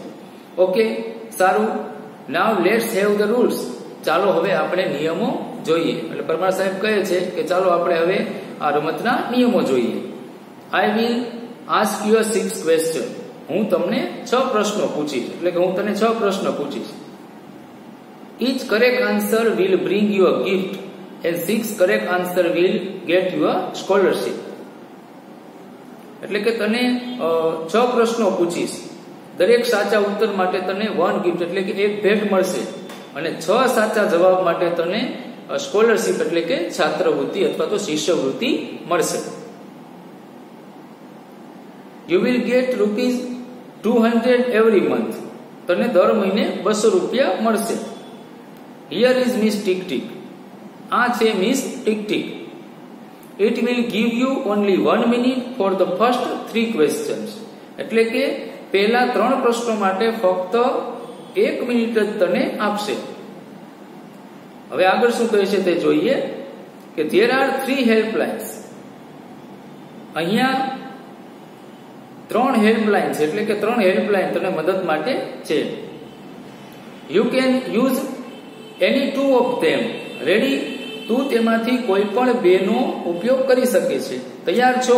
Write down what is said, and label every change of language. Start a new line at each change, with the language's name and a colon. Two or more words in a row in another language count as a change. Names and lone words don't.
English: ઓકે, સારું. now let's have the rules.
Gujarati: ચાલો હવે આપણે નિયમો જોઈએ. એટલે પરમાર સાહેબ કહે છે કે ચાલો આપણે હવે આ રમતના નિયમો જોઈએ.
English: I will ask you 6 question.
Gujarati: હું તમને 6 પ્રશ્નો પૂછીશ, એટલે કે હું તને 6 પ્રશ્ન પૂછીશ.
English: Each correct answer will bring you a gift and 6 correct answer will get you a scholarship.
Gujarati: એટલે કે તને 6 પ્રશ્નો પૂછીશ, દરેક સાચા ઉત્તર માટે તને 1 ગિફ્ટ એટલે કે એક ભેટ મળશે, અને 6 સાચા જવાબ માટે તને સ્કોલરશિપ એટલે કે છાત્રવૃત્તિ અથવા તો શિષ્યવૃત્તિ મળશે.
English: You will get ₹200 every month.
Gujarati: તને દર મહિને 200 રૂપિયા મળશે.
English: Here is Miss Tick Tick.
Gujarati: આ છે મિસ ટિક ટિક.
English: It will give you only 1 minute for the first 3 questions.
Gujarati: એટલે કે પહેલા 3 પ્રશ્નો માટે ફક્ત 1 મિનિટ જ તને આપશે. હવે આગળ શું કહે છે તે જોઈએ કે
English: there are 3 helplines.
Gujarati: અહીંયા 3 હેલ્પલાઇન છે, એટલે કે 3 હેલ્પલાઇન તને મદદ માટે છે.
English: you can use any 2 of them. ready?
Gujarati: તું તેમાંથી કોઈ પણ 2 નો ઉપયોગ કરી શકે છે. તૈયાર છો?